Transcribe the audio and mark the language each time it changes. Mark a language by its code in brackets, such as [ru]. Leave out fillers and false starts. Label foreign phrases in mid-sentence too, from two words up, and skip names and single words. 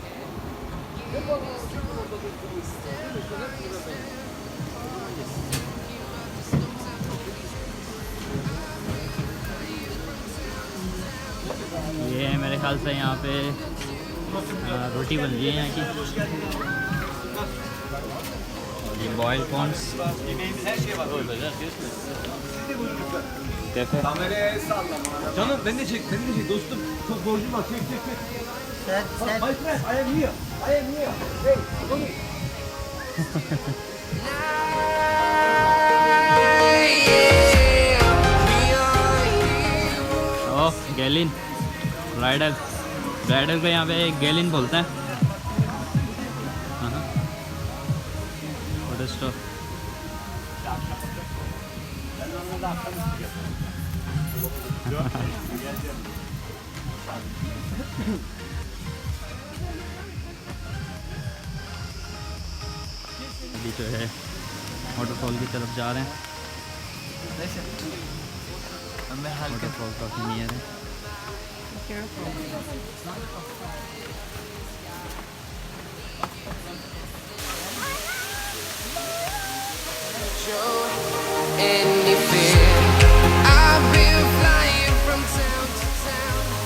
[hi] ये मेरे ख्याल से यहाँ पे रोटी बन रही है यहाँ की। [en] ये boiled corns. [hi] कैफे। [tr] Canım beni de çek dostum. Çok borcum var. Çek. [en] My friend, I am here. Hey, Tony. [hi] ओह, गैलिन ब्राइडल को यहाँ पे गैलिन बोलते हैं। [en] photo stop. [hi] अभी जो है वाटरफॉल की तरफ जा रहे हैं। वाटरफॉल काफ़ी नियर है। [en] Any fear? I've been flying from town to town,